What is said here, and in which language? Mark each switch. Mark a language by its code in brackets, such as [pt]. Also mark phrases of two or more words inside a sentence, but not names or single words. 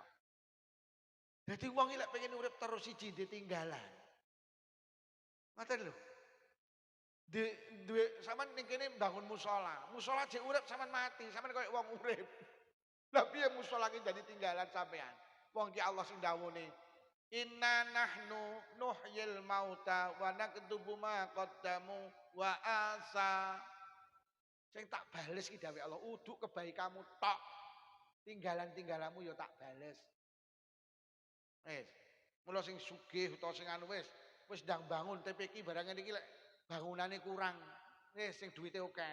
[jv] Dadi wong iki lek pengen urip terus siji ditinggalan. Ngoten lho. Duwe sampean ning kene bangun musala, musala jek urip sampean mati, sampean koyo wong urip. Lah piye musala ki dadi tinggalan sampean? Wong ki Allah sing dawuhne, [ar] "إنا نحن نحيي الموتى ونكتب ما قدموا وآثار." [jv] Sing tak bales ki dawuh Allah, uduk kebaikanmu tok. Tinggalan-tinggalanmu ya tak bales. Wis. Mula sing sugih utawa sing anu wis ndang bangun TPQ barang iki lek bangunane kurang. Wis sing duwite akeh.